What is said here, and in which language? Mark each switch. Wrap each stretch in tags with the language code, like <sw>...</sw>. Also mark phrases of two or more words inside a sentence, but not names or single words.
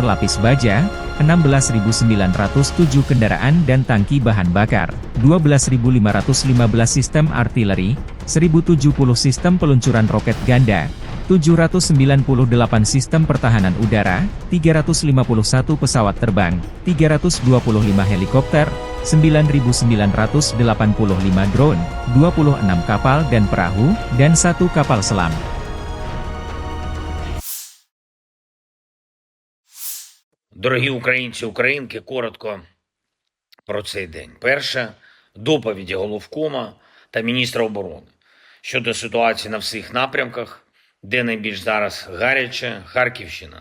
<id>lapis baja, 16.907 kendaraan dan tangki bahan bakar, 12.515 sistem artileri, 1.070 sistem peluncuran roket ganda, 798 sistem pertahanan udara, 351 pesawat terbang, 325 helikopter, 9.985 drone, 26 kapal dan perahu, dan 1 kapal selam.</id> <uk>Дорогі українці, українки, коротко про цей день. Перше, доповіді головкома та міністра оборони щодо ситуації на всіх напрямках, де найбільш зараз гаряче, Харківщина.</uk>